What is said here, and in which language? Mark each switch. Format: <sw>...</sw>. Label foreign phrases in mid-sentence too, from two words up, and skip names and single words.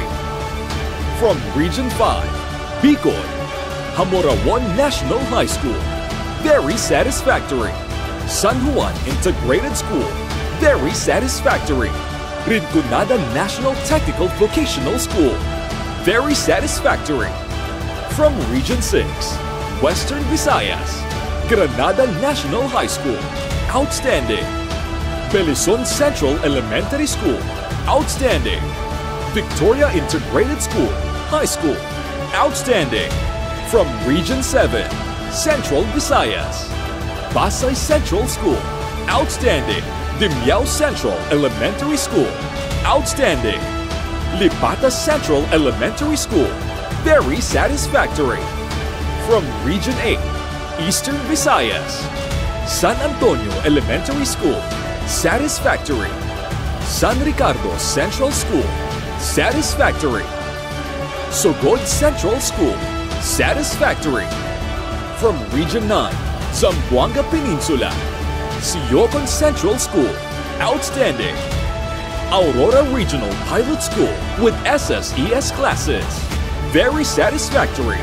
<en>From Region 5, Bicol, Hamorawan National High School, very satisfactory. San Juan Integrated School, very satisfactory. Rinconada National Technical Vocational School, very satisfactory. From Region 6, Western Visayas, Granada National High School, outstanding. Belizon Central Elementary School, outstanding. Victoria Integrated School, High School, outstanding. From Region 7, Central Visayas, Pasay Central School, outstanding. Dimyao Central Elementary School, outstanding. Lipata Central Elementary School, very satisfactory. From Region 8, Eastern Visayas. San Antonio Elementary School, satisfactory. San Ricardo Central School, satisfactory. Sogod Central School, satisfactory. From Region 9, Zamboanga Peninsula, Siocon Central School, outstanding. Aurora Regional Pilot School with SSES classes, very satisfactory.</en>